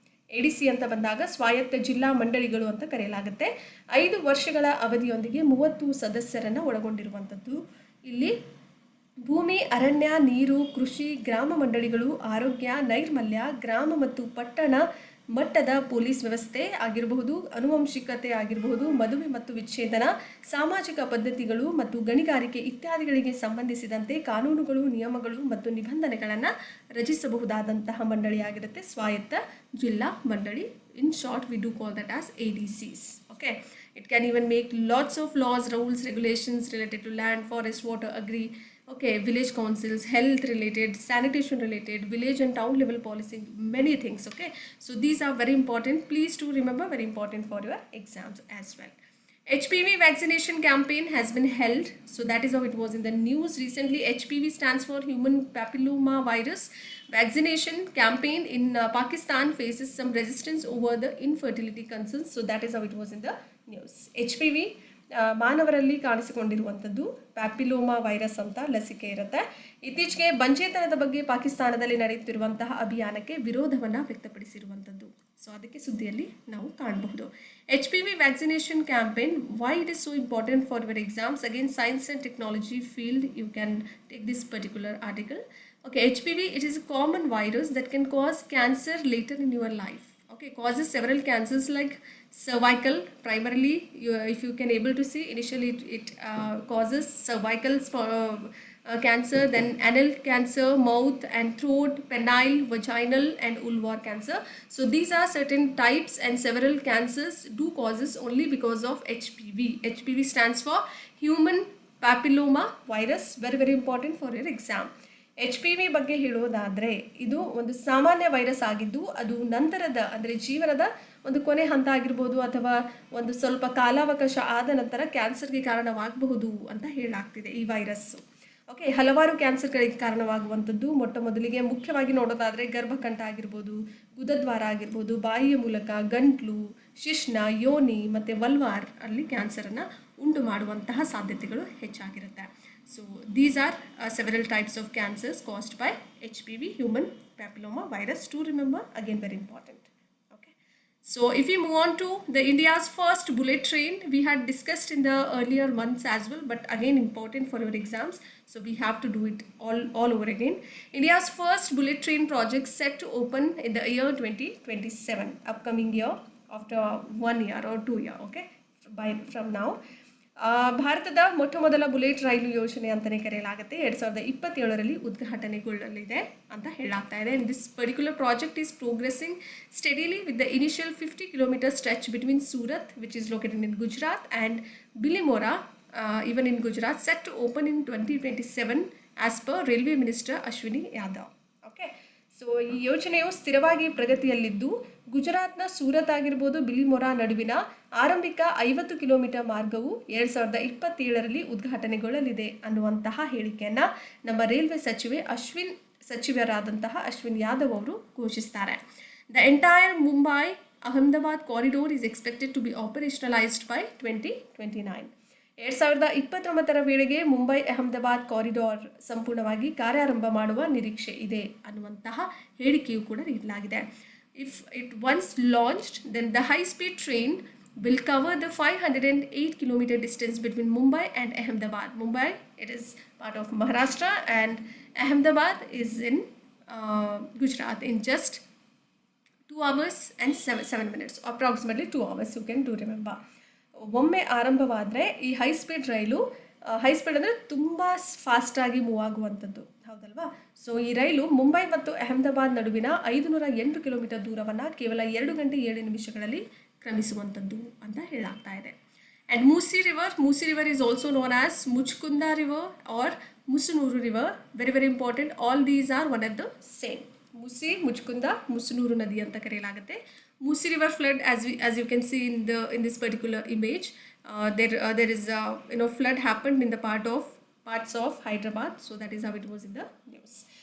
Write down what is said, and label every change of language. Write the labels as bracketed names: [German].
[Kannada] ADC ಅಂತ ಬಂದಾಗ ಸ್ವಾಯತ್ತ ಜಿಲ್ಲಾ ಮಂಡಳಿಗಳು ಅಂತ ಕರೆಯಲಾಗುತ್ತೆ. 5 ವರ್ಷಗಳ ಅವಧಿಯೊಂದಿಗೆ 30 ಸದಸ್ಯರನ್ನು ಒಳಗೊಂಡಿರುವಂಥದ್ದು. ಇಲ್ಲಿ ಭೂಮಿ, ಅರಣ್ಯ, ನೀರು, ಕೃಷಿ, ಗ್ರಾಮ ಮಂಡಳಿಗಳು, ಆರೋಗ್ಯ, ನೈರ್ಮಲ್ಯ, ಗ್ರಾಮ ಮತ್ತು ಪಟ್ಟಣ ಮಟ್ಟದ ಪೊಲೀಸ್ ವ್ಯವಸ್ಥೆ ಆಗಿರಬಹುದು, ಆನುವಂಶಿಕತೆ ಆಗಿರಬಹುದು, ಮದುವೆ ಮತ್ತು ವಿಚ್ಛೇದನ, ಸಾಮಾಜಿಕ ಪದ್ಧತಿಗಳು ಮತ್ತು ಗಣಿಗಾರಿಕೆ ಇತ್ಯಾದಿಗಳಿಗೆ ಸಂಬಂಧಿಸಿದಂತೆ ಕಾನೂನುಗಳು, ನಿಯಮಗಳು ಮತ್ತು ನಿಬಂಧನೆಗಳನ್ನು ರಚಿಸಬಹುದಾದಂತಹ ಮಂಡಳಿಯಾಗಿರುತ್ತೆ ಸ್ವಾಯತ್ತ ಜಿಲ್ಲಾ ಮಂಡಳಿ. [English] In short we do call that as ADCs. Okay, it can even make lots of laws, rules, regulations related to land, forest, water, agri, okay, village councils, health related, sanitation related, village and town level policing, many things. Okay, so these are very important. Please do remember, very important for your exams as well. HPV vaccination campaign has been held, so that is how it was in the news recently. HPV stands for human papilloma virus vaccination campaign in Pakistan faces some resistance over the infertility concerns, so that is how it was in the news. [Kannada] HPV ಮಾನವರಲ್ಲಿ ಕಾಣಿಸಿಕೊಂಡಿರುವಂಥದ್ದು papilloma virus ಅಂತ ಲಸಿಕೆ ಇರುತ್ತೆ. ಇತ್ತೀಚೆಗೆ ಬಂಜೇತನದ ಬಗ್ಗೆ ಪಾಕಿಸ್ತಾನದಲ್ಲಿ ನಡೆಯುತ್ತಿರುವಂತಹ ಅಭಿಯಾನಕ್ಕೆ ವಿರೋಧವನ್ನು ವ್ಯಕ್ತಪಡಿಸಿರುವಂಥದ್ದು. So ಅದಕ್ಕೆ ಸುದ್ದಿಯಲ್ಲಿ ನಾವು ಕಾಣಬಹುದು. [English] HPV vaccination campaign, why it is so important for your exams? Again, science and technology field, you can take this particular article. Okay, HPV, it is a common virus that can cause cancer later in your life. Okay, causes several cancers like cervical, primarily if you can able to see initially it causes cervical cancer, then anal cancer, mouth and throat, penile, vaginal and vulvar cancer. So these are certain types and several cancers do causes only because of HPV. HPV stands for human papilloma virus, very very important for your exam. [Kannada] HPV ಬಗ್ಗೆ ಹೇಳೋದಾದರೆ ಇದು ಒಂದು ಸಾಮಾನ್ಯ virus ಆಗಿದ್ದು ಅದು ನಂತರದ ಅಂದರೆ ಜೀವನದ ಒಂದು ಕೊನೆ ಹಂತ ಆಗಿರ್ಬೋದು ಅಥವಾ ಒಂದು ಸ್ವಲ್ಪ ಕಾಲಾವಕಾಶ ಆದ ನಂತರ ಕ್ಯಾನ್ಸರ್ಗೆ ಕಾರಣವಾಗಬಹುದು ಅಂತ ಹೇಳಲಾಗ್ತಿದೆ ಈ ವೈರಸ್ಸು. ಓಕೆ, ಹಲವಾರು ಕ್ಯಾನ್ಸರ್ಗಳಿಗೆ ಕಾರಣವಾಗುವಂಥದ್ದು. ಮೊಟ್ಟ ಮೊದಲಿಗೆ ಮುಖ್ಯವಾಗಿ ನೋಡೋದಾದರೆ ಗರ್ಭಕಂಠ ಆಗಿರ್ಬೋದು, ಗುದದ್ವಾರ ಆಗಿರ್ಬೋದು, ಬಾಯಿಯ ಮೂಲಕ ಗಂಟ್ಲು, ಶಿಶ್ನ, ಯೋನಿ ಮತ್ತು ವಲ್ವಾರ್ ಅಲ್ಲಿ ಕ್ಯಾನ್ಸರನ್ನು ಉಂಟು ಮಾಡುವಂತಹ ಸಾಧ್ಯತೆಗಳು ಹೆಚ್ಚಾಗಿರುತ್ತೆ. [English] So these are several types of cancers caused by HPV, human papilloma virus. To remember, again very important. Okay, So if we move on to the India's first bullet train, we had discussed in the earlier months as well, but again important for your exams. So we have to do it all over again. India's first bullet train project set to open in the year 2027, upcoming year, after 1 year or 2 year, okay, from now. [Kannada] ಭಾರತದ ಮೊಟ್ಟ ಮೊದಲ bullet ರೈಲು ಯೋಜನೆ ಅಂತಲೇ ಕರೆಯಲಾಗುತ್ತೆ. 2027ರಲ್ಲಿ ಉದ್ಘಾಟನೆಗೊಳ್ಳಲಿದೆ ಅಂತ ಹೇಳಲಾಗ್ತಾ ಇದೆ. [English] And this particular project is progressing steadily with the initial 50-kilometer stretch between Surat, which is located in Gujarat, and Bilimora, even in Gujarat, set to open in 2027 as per Railway Minister Ashwini Yadav. Okay. [Kannada] So ಈ ಯೋಜನೆಯು ಸ್ಥಿರವಾಗಿ ಪ್ರಗತಿಯಲ್ಲಿದ್ದು ಗುಜರಾತ್ನ ಸೂರತ್ ಆಗಿರ್ಬೋದು ಬಿಲಿಮೊರಾ ನಡುವಿನ ಆರಂಭಿಕ 50 kilometre ಮಾರ್ಗವು 2027ರಲ್ಲಿ ಉದ್ಘಾಟನೆಗೊಳ್ಳಲಿದೆ ಅನ್ನುವಂತಹ ಹೇಳಿಕೆಯನ್ನು ನಮ್ಮ ರೈಲ್ವೆ ಸಚಿವರಾದಂತಹ ಅಶ್ವಿನ್ ಯಾದವ್ ಅವರು ಘೋಷಿಸ್ತಾರೆ. [English] The entire Mumbai Ahmedabad corridor is expected to be operationalised by 2029. [Kannada] 2029ರ ವೇಳೆಗೆ ಮುಂಬೈ ಅಹಮದಾಬಾದ್ ಕಾರಿಡಾರ್ ಸಂಪೂರ್ಣವಾಗಿ ಕಾರ್ಯಾರಂಭ ಮಾಡುವ ನಿರೀಕ್ಷೆ ಇದೆ ಅನ್ನುವಂತಹ ಹೇಳಿಕೆಯೂ ಕೂಡ ನೀಡಲಾಗಿದೆ. [English] If it once launched then the high speed train will cover the 508 kilometer distance between Mumbai and Ahmedabad. Mumbai, it is part of Maharashtra, and Ahmedabad is in Gujarat in just 2 hours and 7 minutes, approximately 2 hours, you can do remember. [Kannada] ಒಮ್ಮೆ ಆರಂಭವಾದರೆ ಈ high speed ರೈಲು, high speed ಅಂದರೆ ತುಂಬ ಫಾಸ್ಟಾಗಿ move ಆಗುವಂಥದ್ದು, ಹೌದಲ್ವಾ? So ಈ ರೈಲು ಮುಂಬೈ ಮತ್ತು ಅಹಮದಾಬಾದ್ ನಡುವಿನ 508 ಕಿಲೋಮೀಟರ್ ದೂರವನ್ನು ಕೇವಲ 2 ಗಂಟೆ 7 ನಿಮಿಷಗಳಲ್ಲಿ ಕ್ರಮಿಸುವಂಥದ್ದು ಅಂತ ಹೇಳಲಾಗ್ತಾ ಇದೆ. [English] And Musi river is also known as Muchkunda river or Musunuru river. Very important, all these are one of the same. Musi, Muchkunda, Musunuru [Kannada] ನದಿ ಅಂತ ಕರೆಯಲಾಗುತ್ತೆ. [English] Musi river flood, as you can see in this particular image, there is flood happened in the parts of Hyderabad, so that is how it was in the news.